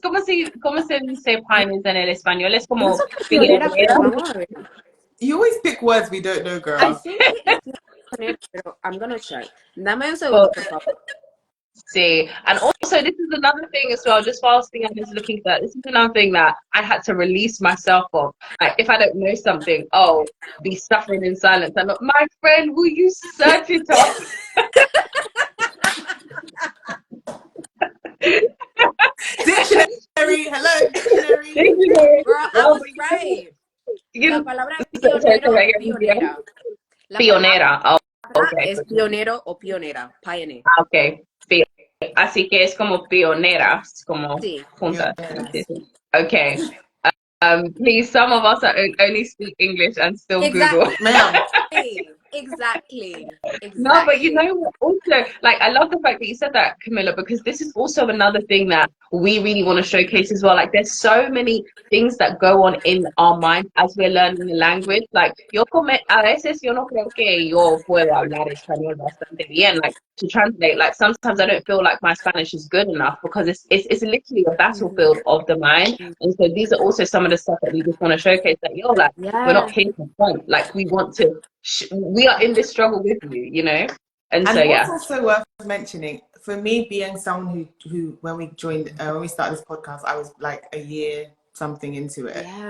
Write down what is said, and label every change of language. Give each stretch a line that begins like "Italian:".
Spanish: ¿Cómo se dice pioneers en el español? Es como pionera, pero pionera. vamos a ver.
English: You always pick words we don't know, girl. I think it is pionera, pero I'm gonna check.
Spanish: Dame un segundo, por favor.
English: See, and also this is another thing as well, just whilst Dion is looking at that, this is another thing that I had to release myself of. Like, if I don't know something, be suffering in silence. I'm like, my friend, will you search it up? Dictionary, hello, dictionary. Girl, I was right.
Spanish: La palabra pionero o pionera.
English: Pionera. Okay.
Spanish: Es pionero o pionera, pioneer.
English: Okay.
Spanish: Así que es como pioneras, como juntas.
English: Okay. Please, some of us only speak English and still Google. Exactly. No, but you know what? Also, like, I love the fact that you said that, Camilla, because this is also another thing that we really want to showcase as well. Like, there's so many things that go on in our mind as we're learning the language. Like,
Spanish: a veces yo no creo que yo puedo hablar español bastante bien.
English: Like, to translate, like, sometimes I don't feel like my Spanish is good enough because it's literally a battlefield of the mind. And so these are also some of the stuff that we just want to showcase, that we're not here for fun. Like, we want to. We are in this struggle with you, you know, and so what's also worth mentioning, for me, being someone who when we started this podcast, I was like a year something into it.